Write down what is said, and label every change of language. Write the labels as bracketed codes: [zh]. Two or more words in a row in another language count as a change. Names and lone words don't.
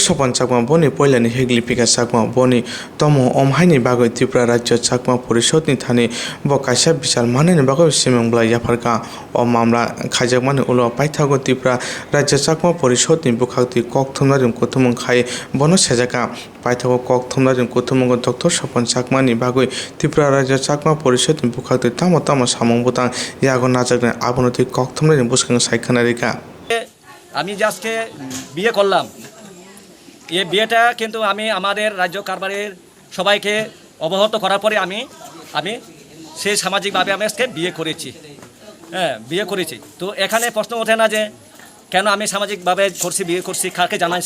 [trp] Sopon chakma boni poilani heglipika chakma boni tomo omhaini bagoi Tripura rajya chakma porishod ni thani bo kaisa bichar manani bagoi simung blai yafarka o mamla khaijakmani ulo paithago Tripura rajya chakma porishod ni bukhakti kokthumnarim kutumung khai bono sejaka paithago kokthumnarim kutumung Dr. Sopon chakma ni bagoi Tripura rajya chakma porishod ni bukhakti tamo samung butang yago najakne abonoti kokthumnarim buskang saikhanarika [bn] আমি জাস্টে বিয়ে করলাম এই বিয়েটা কিন্তু আমি আমাদের রাজ্য কারবারের সবাইকে অবগত করার পরে আমি সেই সামাজিকভাবে আমি আজকে বিয়ে করেছি হ্যাঁ বিয়ে করেছি তো এখানে প্রশ্ন ওঠে না যে কেন আমি সামাজিকভাবে করছি বিয়ে করছি কাকে জানাইছি